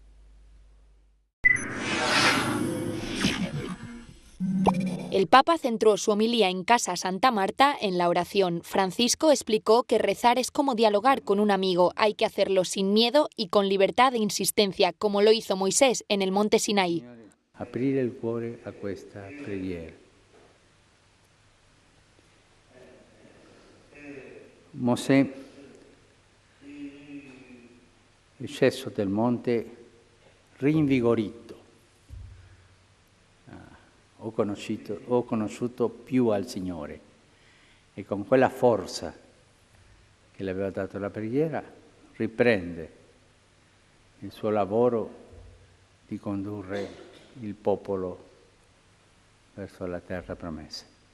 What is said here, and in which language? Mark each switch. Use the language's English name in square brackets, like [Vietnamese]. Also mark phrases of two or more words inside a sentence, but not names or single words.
[Spanish] El Papa centró su homilía en Casa Santa Marta en la oración. Francisco explicó que rezar es como dialogar con un amigo. Hay que hacerlo sin miedo y con libertad de insistencia, como lo hizo Moisés en el monte Sinaí. [Italian] Aprire il cuore a questa preghiera. Mosè è sceso del monte rinvigorito. Ho conosciuto più al Signore, e con quella forza che le aveva dato la preghiera riprende il suo lavoro di condurre il popolo verso la terra promessa.